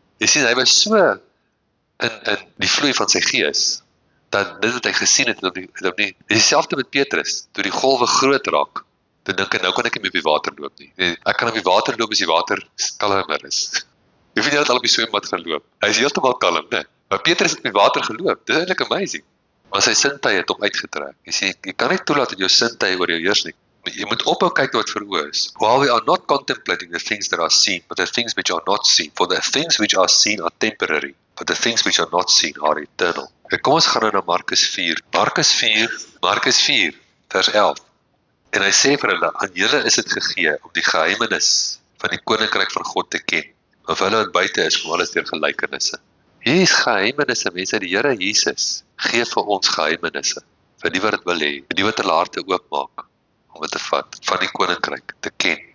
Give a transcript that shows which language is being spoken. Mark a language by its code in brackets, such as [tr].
[af] Jy sien, hy was so in die vloei van sy gees, dat dit wat hy gesien het, dis dieselfde met Petrus, toe die golwe groot raak, toe dink hy, nou kan ek nie meer op die water loop nie. Ek kan op die water loop as die water kalmer is. Jy weet nie dat al op die swembad gaan loop. Hy is heeltemal kalm, né? Maar Petrus het op die water geloop. Dis eintlik amazing. Maar sy sintuie het hom uitgetrek. Jy sê, jy kan nie toelaat dat jou sintuie oor jou heers nie. Jy moet ophou kyk wat vir oë is. [en] While we are not contemplating the things that are seen, but the things which are not seen. For the things which are seen are temporary, but the things which are not seen are eternal. [af] Kom ons gaan nou na Markus 4. Markus 4, vers 11. En hy sê vir hulle, aan julle is dit gegee om die geheimenis van die koninkryk van God te ken. Maar vir hulle wat buite is, kom alles deur gelykenisse. Hier is geheimenisse, mense, die Here Jesus gee vir ons geheimenisse, vir die wat dit wil hê, vir die wat hulle harte oopmaak, om dit te vat, van die koninkryk te ken.